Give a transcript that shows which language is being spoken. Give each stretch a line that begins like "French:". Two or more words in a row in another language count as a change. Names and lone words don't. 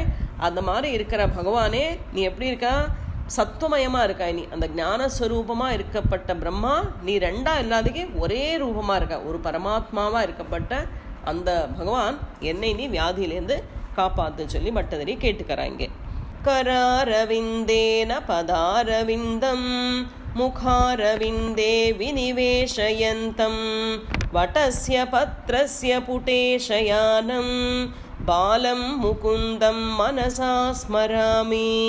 Tamil: அந்த மாதிரி இருக்கிற பகவானே நீ எப்படி இருக்கா? சத்துவமயமாக இருக்காய். நீ அந்த ஞானஸ்வரூபமாக இருக்கப்பட்ட பிரம்மா நீ ரெண்டா இல்லாதக்கு ஒரே ரூபமாக இருக்க, ஒரு பரமாத்மாவாக இருக்கப்பட்ட அந்த பகவான் என்னை நீ வியாதியிலேருந்து காப்பாத்து சொல்லி பட்டதறி கேட்டுக்கிறாங்க.
Sanskrit: करारविन्देन पदारविन्दं मुखारविन्दे विनिवेशयन्तं वटस्य पत्रस्य पुटेशयानं बालं मुकुन्दं मनसा स्मरामि.